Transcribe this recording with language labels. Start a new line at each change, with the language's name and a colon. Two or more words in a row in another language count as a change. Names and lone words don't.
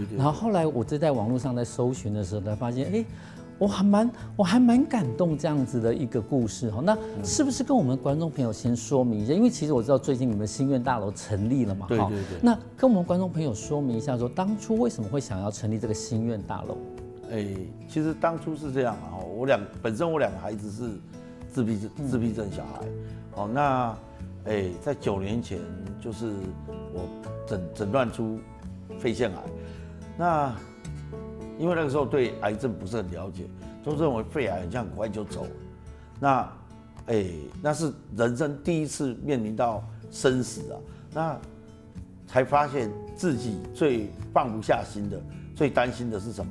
Chinese: 然後後來我就在網絡上在搜尋的時候，才發現，我還蠻感動這樣子的一個故事。那是不是跟我們觀眾朋友先說明一下？因為其實我知道最近你們心願大樓成立了嘛。對。那跟我們觀眾朋友說明一下說，當初為什麼會想要成立這個心願大樓？其實當初是這樣啊，本身我兩個孩子是自閉症小孩，那在9年前就是我診斷出肺腺癌，那因為那個時候對癌症不是很了解，都認為肺癌很像很快就走，那是人生第一次面臨到生死啊，那才發現自己最放不下心的，最擔心的是什麼？